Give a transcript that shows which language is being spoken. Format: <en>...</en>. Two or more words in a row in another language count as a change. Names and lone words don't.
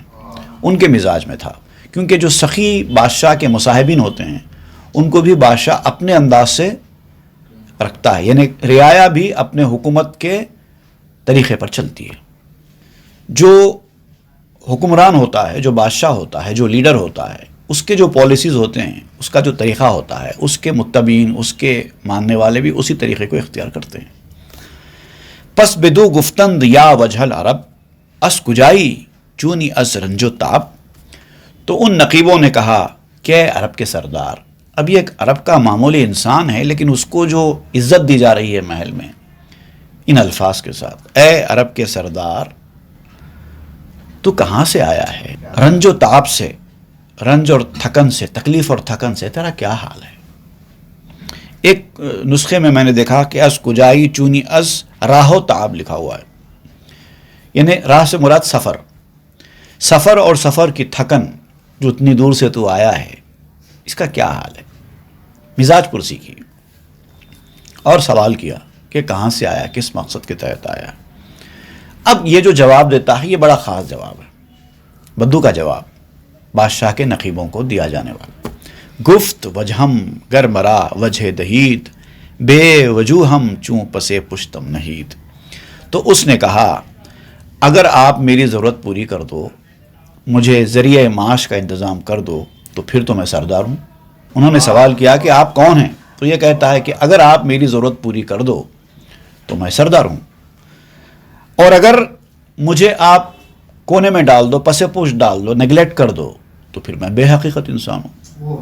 <ur>ان کے مزاج میں تھا، کیونکہ جو سخی بادشاہ کے مصاحبین ہوتے ہیں ان کو بھی بادشاہ اپنے انداز سے رکھتا ہے، یعنی رعایا بھی اپنے حکومت کے طریقے پر چلتی ہے. جو حکمران ہوتا ہے، جو بادشاہ ہوتا ہے، جو لیڈر ہوتا ہے، اس کے جو پالیسیز ہوتے ہیں، اس کا جو طریقہ ہوتا ہے، اس کے متبعین، اس کے ماننے والے بھی اسی طریقے کو اختیار کرتے ہیں.</ur> <fa>پس بدو گفتند یا وجہ العرب اس کجائی چونی از رنج و تاب.</fa> <ur>تو ان نقیبوں نے کہا کہ عرب کے سردار، اب یہ ایک عرب کا معمولی انسان ہے لیکن اس کو جو عزت دی جا رہی ہے محل میں ان الفاظ کے ساتھ، اے عرب کے سردار تو کہاں سے آیا ہے؟ رنج و تاب سے، رنج اور تھکن سے، تکلیف اور تھکن سے تیرا کیا حال ہے؟ ایک نسخے میں نے دیکھا کہ</ur> <fa>از کجائی چونی از راہ و تاب</fa> <ur>لکھا ہوا ہے، یعنی راہ سے مراد سفر اور سفر کی تھکن، جو اتنی دور سے تو آیا ہے اس کا کیا حال ہے؟ مزاج پرسی کی اور سوال کیا کہ کہاں سے آیا، کس مقصد کے تحت آیا. اب یہ جو جواب دیتا ہے یہ بڑا خاص جواب ہے، بدو کا جواب بادشاہ کے نقیبوں کو دیا جانے والا.</ur> <fa>گفت وجہم گر مرا وجہ دہید بے وجوہم چوں پسے پشتم نہید.</fa> <ur>تو اس نے کہا اگر آپ میری ضرورت پوری کر دو، مجھے ذریعہ معاش کا انتظام کر دو تو پھر تو میں سردار ہوں. انہوں نے سوال کیا کہ آپ کون ہیں؟ تو یہ کہتا ہے کہ اگر آپ میری ضرورت پوری کر دو تو میں سردار ہوں، اور اگر مجھے آپ کونے میں ڈال دو، پس پوش ڈال دو، نیگلیکٹ کر دو، تو پھر میں بے حقیقت انسان ہوں۔</ur>